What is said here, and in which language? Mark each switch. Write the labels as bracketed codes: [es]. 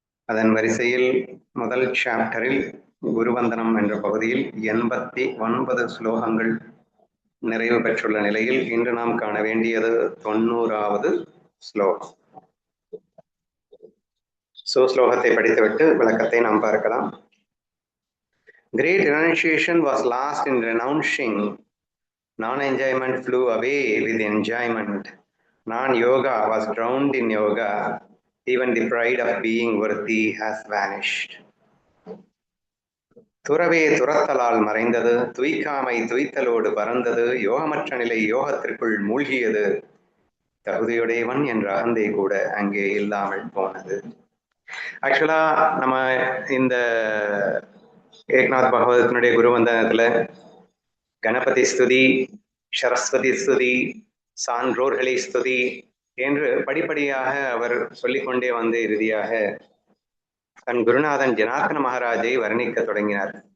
[ta] அதன் வரிசையில் முதல் சாப்டரில் குருவந்தனம் என்ற பகுதியில் 89 ஸ்லோகங்கள் நிறைவு பெற்றுள்ள நிலையில் இன்று நாம் காண வேண்டியது 90வது ஸ்லோகம். ஸ்லோகத்தை படித்துவிட்டு விளக்கத்தை நாம் பார்க்கலாம். [en] Great renunciation was lost in renouncing. Non-enjoyment flew away with enjoyment. Non-yoga was drowned in yoga. Even the pride of being worthy has vanished. [ta] துறவே துரத்தலால் மறைந்தது, துய்க்காமை துய்த்தலோடு பறந்தது, யோகமற்ற நிலை யோகத்திற்குள் மூழ்கியது, தகுதியுடையவன் என்ற அகந்தை கூட அங்கே இல்லாமல் போனது. ஆக்சுவலா நம்ம இந்த ஏக்நாத் பகவதத்தினுடைய குருவந்தனத்துல கணபதி ஸ்துதி, சரஸ்வதி ஸ்துதி, சான்றோர்களை ஸ்துதி என்று படிப்படியாக அவர் சொல்லிக்கொண்டே வந்து இறுதியாக தன் குருநாதன் ஜனார்த்தன மகாராஜை வர்ணிக்க தொடங்கினார்.